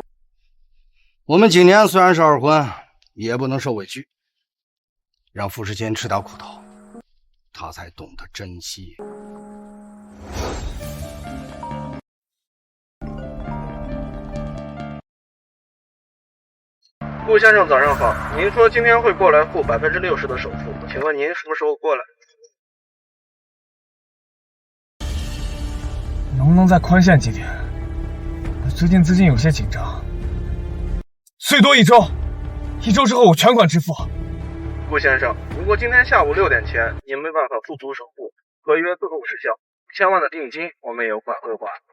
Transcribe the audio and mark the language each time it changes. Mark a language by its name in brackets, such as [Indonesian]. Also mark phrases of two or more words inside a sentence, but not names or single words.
[Chinese] 我們景年雖然是二婚，也不能受委屈，讓傅世清吃點苦頭，他才懂得珍惜。顧先生早上好，您說今天會過來付60%的首付，請問您什麼時候過來？能不能再寬限幾天？我最近資金有些緊張，最多1週，1週之後我全款支付。顧先生，如果今天下午6點前您沒辦法付足首付，合約自動失效，1000萬的定金我們也有款會還。